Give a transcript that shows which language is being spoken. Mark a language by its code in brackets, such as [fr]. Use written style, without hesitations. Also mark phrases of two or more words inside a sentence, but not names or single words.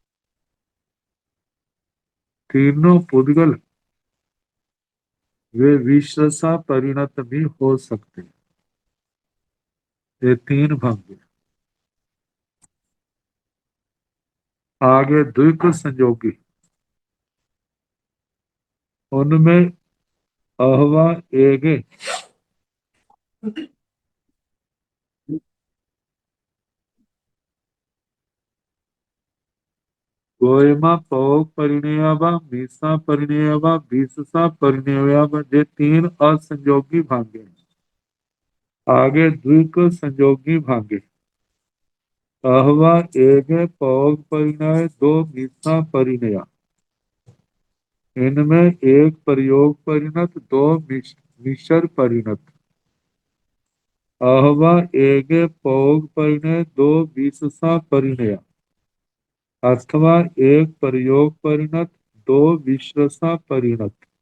[hi] तीनों पुद्गल वे विश्रसा परिणत भी हो सकते हैं। ये तीन भंग है। आगे द्विक संयोगी, उनमें [pra] अहवा एगे गोयमा पौग परिणयवा मीसा परिणयवा बीससा परिणयवा, [hi] ये तीन असंयोगी भांगे हैं। आगे द्विक संयोगी भांगे, [pra] अहवा एगे पौग परिणय दो मीसा परिणय, [hi] इनमें एक प्रयोग परिणत दो मिश्र परिणत। [pra] अहवा एगे पौग परिणय दो बीससा परिणय, [hi] अथवा एक प्रयोग परिणत दो विश्रसा परिणत।